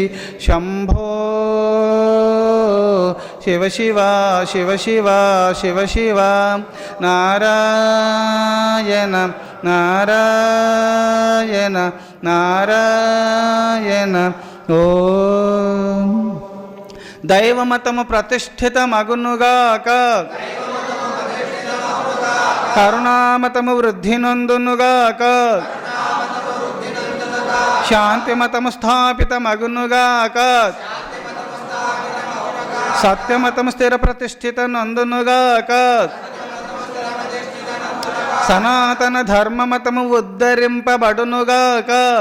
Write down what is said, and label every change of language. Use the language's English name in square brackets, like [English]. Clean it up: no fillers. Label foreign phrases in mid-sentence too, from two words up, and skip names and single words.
[Sanskrit] शम्भो शिव शिवा शिव शिवा शिव शिवा. नारायण नारायण नारायण. [Telugu] ओम దైవమతము ప్రతిష్ఠితమగునుగాక, కరుణామతము వృద్ధి నొందునుగాక, శాంతిమతము స్థాపితమగునుగాక, సత్యమతము స్థిర ప్రతిష్ఠిత నందునుగాక, సనాతన ధర్మమతము ఉద్ధరింపబడునుగాక,